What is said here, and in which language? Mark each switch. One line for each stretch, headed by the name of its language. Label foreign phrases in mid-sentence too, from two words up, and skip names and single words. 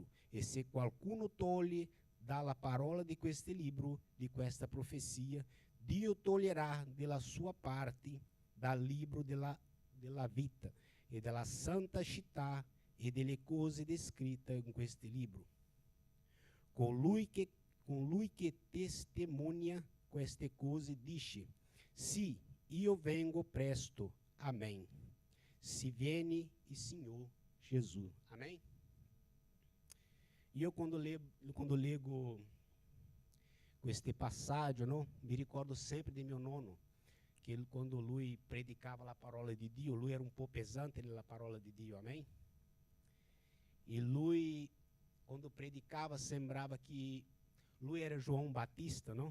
Italian: E se qualcuno toglie dalla parola di questo libro, di questa profezia, Dio toglierà della sua parte dal libro della vita e della santa città e delle cose descritte in questo libro. Colui che testimonia queste cose dice, sì, io vengo presto. Amém. Se viene il Signore Gesù. Amém? E eu, quando lego queste passaggi, no, mi ricordo sempre di mio nonno, che quando lui predicava la parola di Dio, lui era un po' pesante nella parola di Dio, amém? E lui, quando predicava, sembrava che lui era João Batista, no?